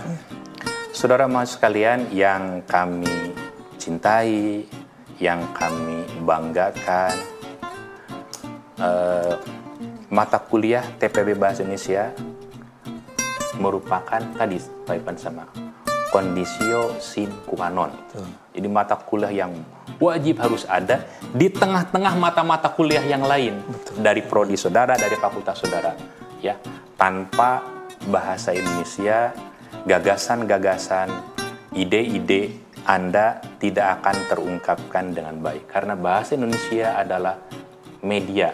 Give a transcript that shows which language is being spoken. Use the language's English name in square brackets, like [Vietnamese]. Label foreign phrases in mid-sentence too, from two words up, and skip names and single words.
[Indonesian] Saudara mahasiswa sekalian yang kami cintai, yang kami banggakan, mata kuliah TPB Bahasa Indonesia merupakan tadi Pak Irfan sama [Latin] kondisio sine qua non. [Indonesian] Jadi mata kuliah yang wajib harus ada di tengah-tengah mata-mata kuliah yang lain. Dari prodi saudara, dari fakultas saudara, ya. Tanpa bahasa Indonesia, gagasan-gagasan, ide-ide Anda tidak akan terungkapkan dengan baik, karena bahasa Indonesia adalah media.